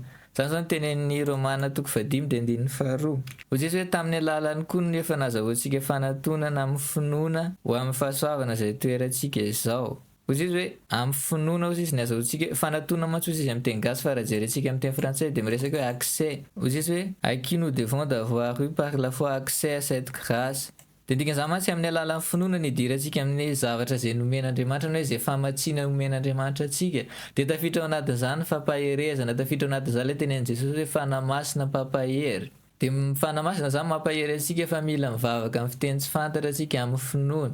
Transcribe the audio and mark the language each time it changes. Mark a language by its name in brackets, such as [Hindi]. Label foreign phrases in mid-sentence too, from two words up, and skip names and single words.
[Malagasy] Zany zao ny tenen'ny Romana 5:2. Hoy izy hoe tamin'ny alalan'ny koa no efa nazahoantsika fanantonana amin'ny finoana ho amin'ny fahasoavana izay toerantsika izao. Hoy izy hoe amin'ny finoana hoy izy ny azahoantsika fanantonana mantsy hoy izy amin'ny teny gasy fa raha jerentsika amin'ny teny frantsay dia miresaka hoe accès. Hoy izy hoe [French] à qui nous devons d'avoir eu par la foi accès à cette grâce. [Malagasy] Dia dikan'izany mantsy amin'ny alalan'ny finoana ny idirantsika amin'ny zavatra izay nomen'Andriamanitra na hoe izay famatsiana nomen'Andriamanitra antsika. Dia tafiditra ao anatin'izany fampaherezana, tafiditra ao anatin'izany ilay tenen'i Jesosy hoe fanahy masina mpampahery. Dia fanahy masina zany mampahery antsika fa mila mivavaka amin'ny fiteny tsy fantatra antsika amin'ny finoana.